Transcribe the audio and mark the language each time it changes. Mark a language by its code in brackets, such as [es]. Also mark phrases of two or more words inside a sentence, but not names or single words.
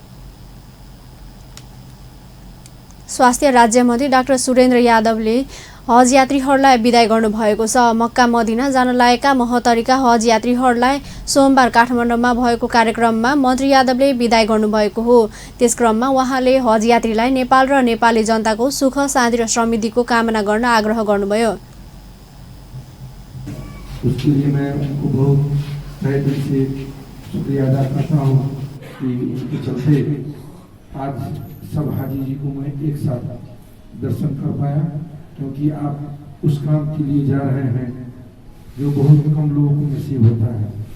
[ne] स्वास्थ्य राज्यमन्त्री डाक्टर सुरेन्द्र यादवले हज यात्रीहरूलाई बिदाई गर्नुभएको छ। मक्का मदिना जान लागेका महतरीका हज यात्रीहरूलाई सोमबार काठमाडौँमा भएको कार्यक्रममा मन्त्री यादवले बिदाई गर्नुभएको हो। त्यस क्रममा उहाँले हज यात्रीलाई नेपाल र नेपाली जनताको सुख शान्ति र समृद्धिको कामना गर्न आग्रह गर्नुभयो। [hi] उसके लिए मैं उनको बहुत तहे दिल से शुक्रिया अदा करता हूँ कि उनके चलते आज सब हाजी जी को मैं एक साथ दर्शन कर पाया, क्योंकि आप उस काम के लिए जा रहे हैं जो बहुत कम लोगों को नसीब होता है।